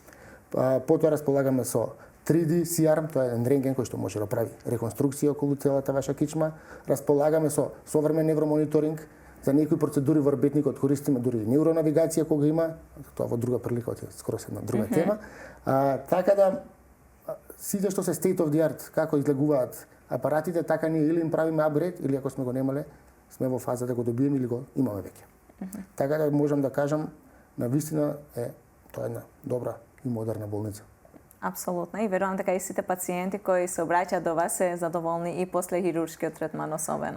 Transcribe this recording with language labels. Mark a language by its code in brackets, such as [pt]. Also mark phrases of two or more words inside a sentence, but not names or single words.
[mk] Потоа располагаме со 3D CR, тоа е еден рентген кој што може да прави реконструкција околу целата ваша кичма. Располагаме со современ невромониторинг. За некои процедури во орбетникот користиме дури невронавигација кога има, тоа во друга прилика, е скоро една друга тема. Така да сите што се [en] state of the art, [mk] како излегуваат апаратите, така ние или им правиме апгрейд, или ако сме го немале, сме во фаза да го добиеме или го имаме веќе. Така да можам да кажам, навистина тоа една добра и модерна болница. Апсолутно. И верувам дека и сите пациенти кои се обраќаат до вас се задоволни и после хируршкиот третман особено.